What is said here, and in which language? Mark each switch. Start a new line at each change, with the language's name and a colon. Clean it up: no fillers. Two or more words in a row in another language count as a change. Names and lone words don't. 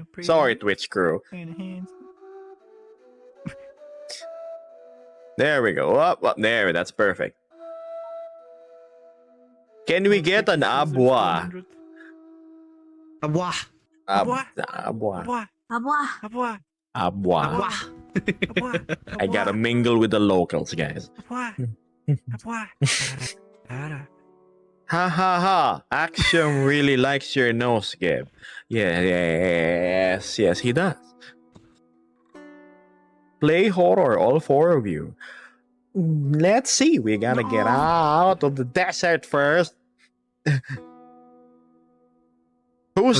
English: Sorry, Twitch crew. There we go. Up, there. That's perfect. Can we get an abwa? Abwa. Abwa. Abwa. Abwa. Abwa. Abwa. I gotta mingle with the locals, guys. Abwa. Abwa. Ha ha ha! Action really likes your nose, Gib. Yes, he does. Play horror, all four of you. Let's see. We gotta get out of the desert first. Who's